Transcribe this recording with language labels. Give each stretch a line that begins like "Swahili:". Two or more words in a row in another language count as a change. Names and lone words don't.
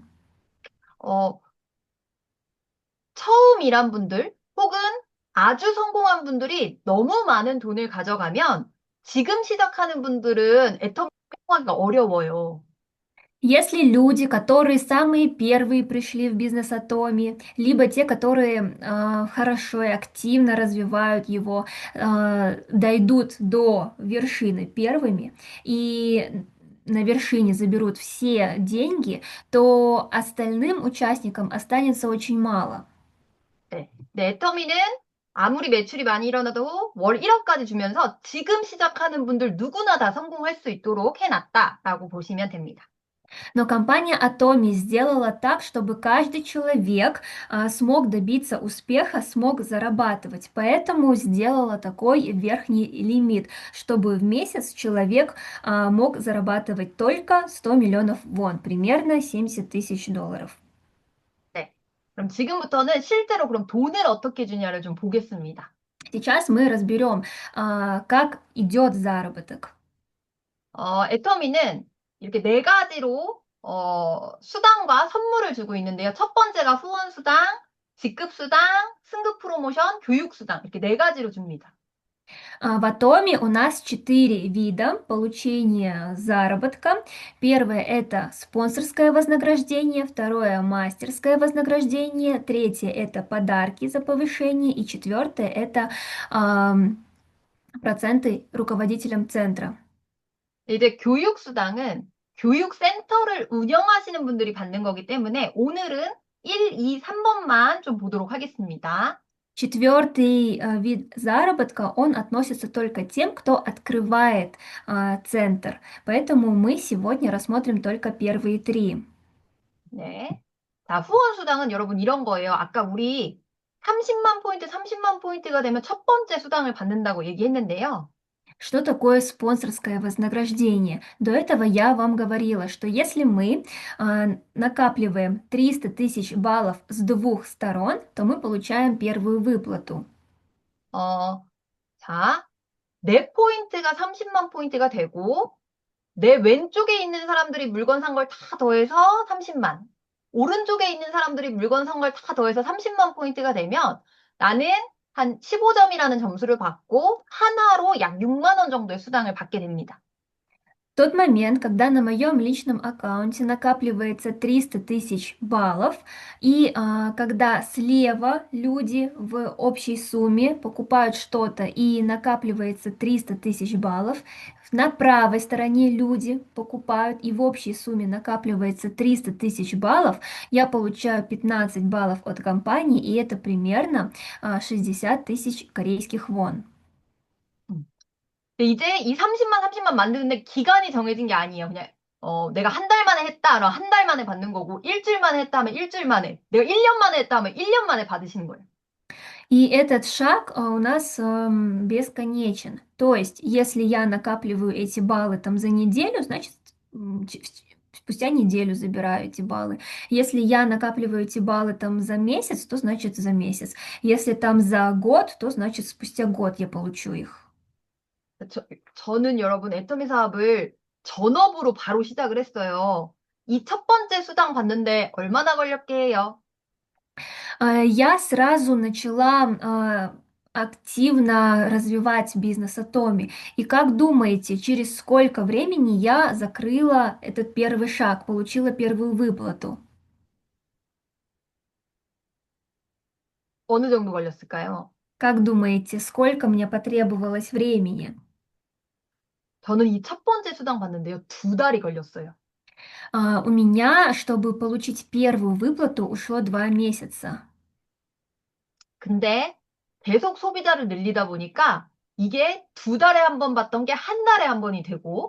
Korean: 어, 처음 일한 분들 혹은 아주 성공한 분들이 너무 많은 돈을 가져가면 지금 시작하는 분들은 애터미 성공하기가 어려워요.
Russian: Если люди, которые самые первые пришли в бизнес Атоми, либо те, которые хорошо и активно развивают его, дойдут до вершины первыми и на вершине заберут все деньги, то остальным участникам останется очень мало.
Korean: 네. 네, 애터미는 아무리 매출이 많이 일어나도 월 1억까지 주면서 지금 시작하는 분들 누구나 다 성공할 수 있도록 해놨다라고 보시면 됩니다.
Russian: Но компания Atomi сделала так, чтобы каждый человек смог добиться успеха, смог зарабатывать. Поэтому сделала такой верхний лимит, чтобы в месяц человек мог зарабатывать только 100 миллионов вон, примерно 70 тысяч долларов.
Korean: 네. 그럼 지금부터는 실제로 그럼 돈을 어떻게 주냐를 좀 보겠습니다.
Russian: Сейчас мы разберем, как идет заработок.
Korean: 애터미는 이렇게 네 가지로 수당과 선물을 주고 있는데요. 첫 번째가 후원 수당, 직급 수당, 승급 프로모션, 교육 수당 이렇게 네 가지로 줍니다.
Russian: В Атоме у нас 4 вида получения заработка. Первое– это спонсорское вознаграждение, второе– мастерское вознаграждение, третье– это подарки за повышение, и четвертое– это проценты руководителям центра.
Korean: 이제 교육수당은 교육센터를 운영하시는 분들이 받는 거기 때문에 오늘은 1, 2, 3번만 좀 보도록 하겠습니다.
Russian: Четвертый вид заработка, он относится только тем, кто открывает центр. Поэтому мы сегодня рассмотрим только первые три.
Korean: 네. 자, 후원수당은 여러분 이런 거예요. 아까 우리 30만 포인트, 30만 포인트가 되면 첫 번째 수당을 받는다고 얘기했는데요.
Russian: Что такое спонсорское вознаграждение? До этого я вам говорила, что если мы накапливаем 300 тысяч баллов с двух сторон, то мы получаем первую выплату.
Korean: 어, 자, 내 포인트가 30만 포인트가 되고, 내 왼쪽에 있는 사람들이 물건 산 걸 다 더해서 30만. 오른쪽에 있는 사람들이 물건 산 걸 다 더해서 30만 포인트가 되면 나는 한 15점이라는 점수를 받고 하나로 약 6만 원 정도의 수당을 받게 됩니다.
Russian: Тот момент, когда на моем личном аккаунте накапливается 300 тысяч баллов, и когда слева люди в общей сумме покупают что-то и накапливается 300 тысяч баллов, на правой стороне люди покупают и в общей сумме накапливается 300 тысяч баллов, я получаю 15 баллов от компании, и это примерно 60 тысяч корейских вон.
Korean: 근데 이제 이 30만 만드는데 기간이 정해진 게 아니에요. 그냥 내가 한 달 만에 했다 하면 한 달 만에 받는 거고 일주일 만에 했다 하면 일주일 만에 내가 1년 만에 했다 하면 1년 만에 받으시는 거예요.
Russian: И этот шаг у нас бесконечен. То есть, если я накапливаю эти баллы там за неделю, значит, спустя неделю забираю эти баллы. Если я накапливаю эти баллы там за месяц, то значит за месяц. Если там за год, то значит спустя год я получу их.
Korean: 저는 여러분 애터미 사업을 전업으로 바로 시작을 했어요. 이 첫 번째 수당 받는데 얼마나 걸렸게 해요?
Russian: Я сразу начала активно развивать бизнес Атоми. И как думаете, через сколько времени я закрыла этот первый шаг, получила первую выплату?
Korean: 어느 정도 걸렸을까요?
Russian: Как думаете, сколько мне потребовалось времени?
Korean: 저는 이 첫 번째 수당 받는데요. 2달이 걸렸어요.
Russian: У меня, чтобы получить первую выплату, ушло 2 месяца.
Korean: 근데 계속 소비자를 늘리다 보니까 이게 2달에 한 번 받던 게 한 달에 한 번이 되고